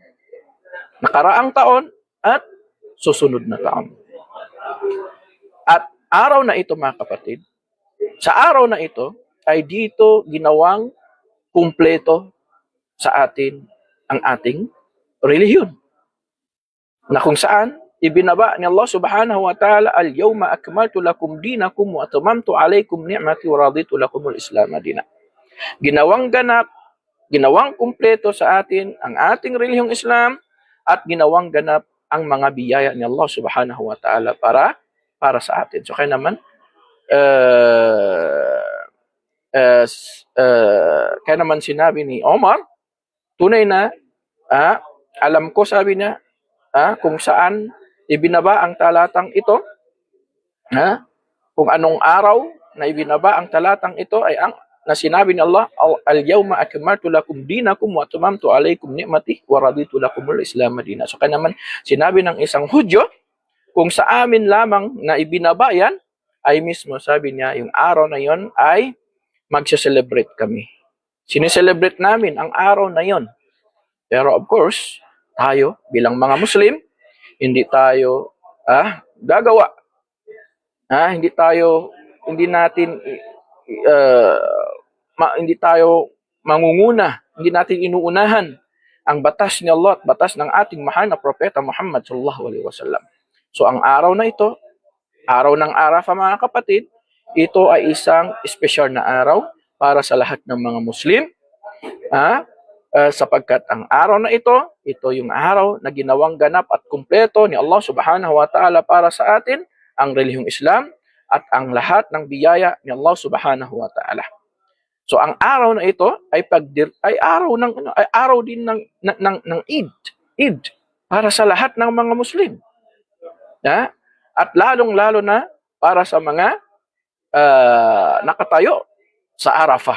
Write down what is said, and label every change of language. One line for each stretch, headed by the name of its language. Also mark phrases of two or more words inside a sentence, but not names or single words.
Filipino: Nakaraang taon at susunod na taon. At araw na ito, mga kapatid, sa araw na ito ay dito ginawang kumpleto sa atin ang ating relihiyon, na kung saan ibinaba ni Allah
Arabic: سبحانه وتعالى, اليوم أكملت لكم دينكم وأتممت عليكم نعمتي ورضيت لكم الإسلام مدينا.
Filipino: Ginawang ganap, ginawang kumpleto sa atin ang ating relihiyong Islam, at ginawang ganap ang mga biyaya ni Allah subhanahu wa ta'ala para sa atin. So kaya naman, kaya naman sinabi ni Omar, tunay na, alam ko, sabi niya, kung saan ibinaba ang talatang ito, kung anong araw na ibinaba ang talatang ito ay ang na sinabi ni Allah,
Arabic: اليوم أكملت لكم دينكم وأتممت عليكم نعمتي ورضيت لكم الإسلام مدينا.
Filipino: So kaya naman sinabi ng isang Hudyo, kung sa amin lamang na ibinaba yan, ay mismo sabi niya, yung araw na yon ay magse-celebrate kami. Sineselebrate namin ang araw na yon. Pero
English: of course,
Filipino: tayo bilang mga Muslim, hindi tayo gagawa. Hindi tayo mangunguna, hindi natin inuunahan ang batas ni Allah at batas ng ating mahal na propeta Muhammad
Arabic: صلى الله عليه وسلم.
Filipino: So ang araw na ito, araw ng Arafah, mga kapatid, ito ay isang espesyal na araw para sa lahat ng mga Muslim. Sapagkat ang araw na ito yung araw na ginawang ganap at kumpleto ni Allah
Arabic: سبحانه وتعالى
Filipino: para sa atin ang relihiyong Islam at ang lahat ng biyaya ni Allah
Arabic: سبحانه وتعالى.
Filipino: So ang araw na ito ay araw din ng Eid. para sa lahat ng mga Muslim. Ha? At lalong-lalo na para sa mga nakatayo sa Arafah.